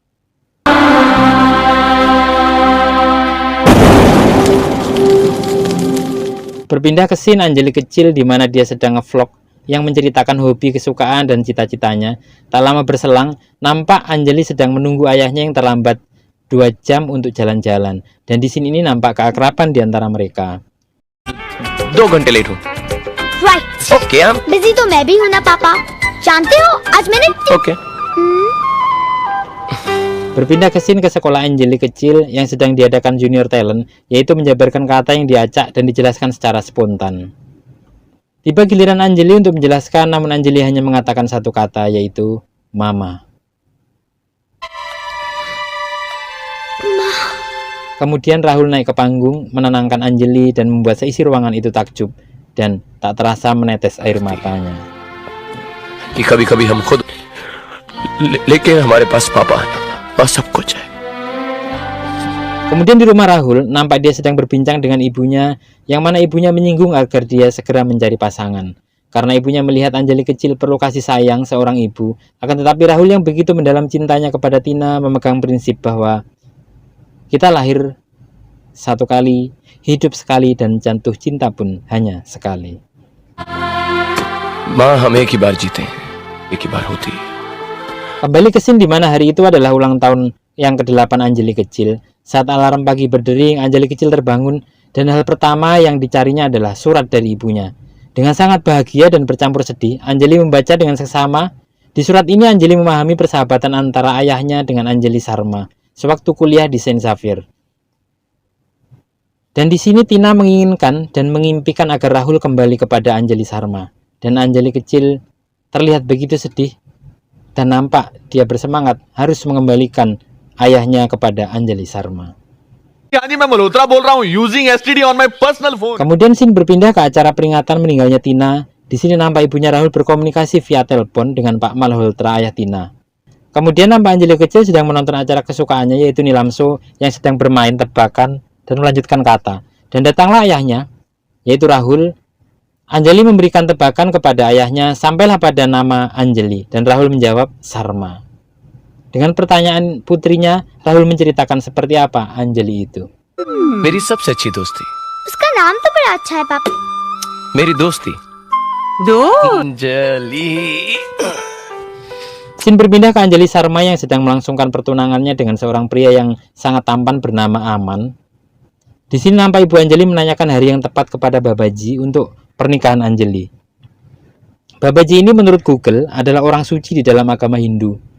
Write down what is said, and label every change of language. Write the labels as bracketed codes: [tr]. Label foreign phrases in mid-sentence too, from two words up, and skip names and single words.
[id] Berpindah ke scene Anjali kecil di mana dia sedang ngevlog yang menceritakan hobi, kesukaan, dan cita-citanya. Tak lama berselang, nampak Anjali sedang menunggu ayahnya yang terlambat 2 jam untuk jalan-jalan. Dan di sini ini nampak keakraban di antara mereka. [hi] 2 घंटे लेट हूँ. [en] Right. Okay, I'm [hi] बिजी तो मैं भी हूँ ना पापा. जानते हो आज मैंने [en] okay. [id] Berpindah ke scene ke sekolah Anjali kecil yang sedang diadakan [en] junior talent, [id] yaitu menjabarkan kata yang diacak dan dijelaskan secara spontan. Tiba giliran Anjali untuk menjelaskan, namun Anjali hanya mengatakan satu kata, yaitu Mama. Kemudian Rahul naik ke panggung, menenangkan Anjali dan membuat seisi ruangan itu takjub dan tak terasa menetes air matanya. [hi] कि कभी-कभी हम खुद लेकिन हमारे पास पापा है और सब कुछ है. [id] Kemudian di rumah Rahul, nampak dia sedang berbincang dengan ibunya, yang mana ibunya menyinggung agar dia segera mencari pasangan. Karena ibunya melihat Anjali kecil perlu kasih sayang seorang ibu, akan tetapi Rahul yang begitu mendalam cintanya kepada Tina memegang prinsip bahwa kita lahir satu kali, hidup sekali, dan jatuh cinta pun hanya sekali. [hi] माँ हम एक ही बार जीते हैं, एक ही बार होती है. [id] Kembali ke scene di mana hari itu adalah ulang tahun yang ke-8 Anjali kecil. Saat alarm pagi berdering, Anjali kecil terbangun dan hal pertama yang dicarinya adalah surat dari ibunya. Dengan sangat bahagia dan bercampur sedih, Anjali membaca dengan seksama. Di surat ini Anjali memahami persahabatan antara ayahnya dengan Anjali Sharma sewaktu kuliah di Saint Xavier. Dan di sini Tina menginginkan dan mengimpikan agar Rahul kembali kepada Anjali Sharma. Dan Anjali kecil terlihat begitu sedih dan nampak dia bersemangat harus mengembalikan ayahnya kepada Anjali Sharma. [hi] मैं मल्होत्रा बोल रहा हूँ [en] using STD on my personal phone. [id] Kemudian scene berpindah ke acara peringatan meninggalnya Tina. Di sini nampak ibunya Rahul berkomunikasi via telepon dengan Pak Malhotra, ayah Tina. Kemudian nampak Anjali kecil sedang menonton acara kesukaannya, yaitu Nilamso, yang sedang bermain tebakan dan melanjutkan kata. Dan datanglah ayahnya, yaitu Rahul. Anjali memberikan tebakan kepada ayahnya, sampailah pada nama Anjali, dan Rahul menjawab Sharma. Dengan pertanyaan putrinya, Rahul menceritakan seperti apa Anjali itu. [hi] मेरी सबसे अच्छी दोस्ती, उसका नाम तो बड़ा अच्छा है पापा. मेरी दोस्ती दो. अंजलि. [id] Scene berpindah ke Anjali Sharma yang sedang melangsungkan pertunangannya dengan seorang pria yang sangat tampan bernama Aman. Di sini nampak Ibu Anjali menanyakan hari yang tepat kepada Babaji untuk pernikahan Anjali. Babaji ini menurut Google adalah orang suci di dalam agama Hindu.